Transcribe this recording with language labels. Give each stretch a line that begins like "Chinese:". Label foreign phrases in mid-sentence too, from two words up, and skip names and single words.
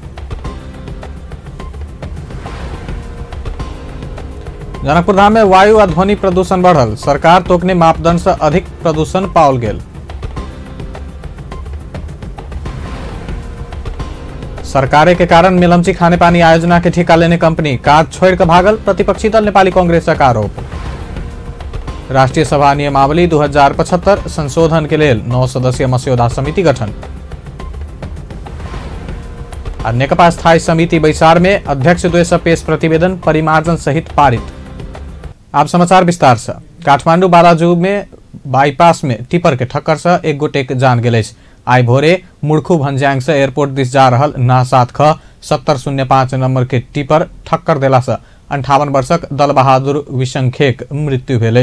Maithili: जनकपुर धाम में वायु और ध्वनि प्रदूषण बढ़ल, सरकार तोकने मापदंड से अधिक प्रदूषण पाओल गेल। सरकारे के कारण मेलम्ची खाने पानी आयोजना के ठेका लेने कंपनी काज छोड़ कर भागल, प्रतिपक्षी दल नेपाली कांग्रेस का आरोप। राष्ट्रीय सभा नियमावली 2075 संशोधन के लिए 9 सदस्यीय मस्यौदा समिति गठन। और नेकपा स्थायी समिति बैसार में अध्यक्ष द्वय पेश प्रतिवेदन परिमार्जन सहित पारित। आप समाचार विस्तार से। काठमाडौँ बालाजु में बाईपास में टिपर के ठक्कर से एक गोटे के जान गेल। आई भोरे मुड़खू भन्ज्यांग से एयरपोर्ट दिस जा रहल ना 7 ख 7005 नंबर के टिपर ठक्कर देला से 58 वर्षक दल बहादुर विशंखेक मृत्यु भेल।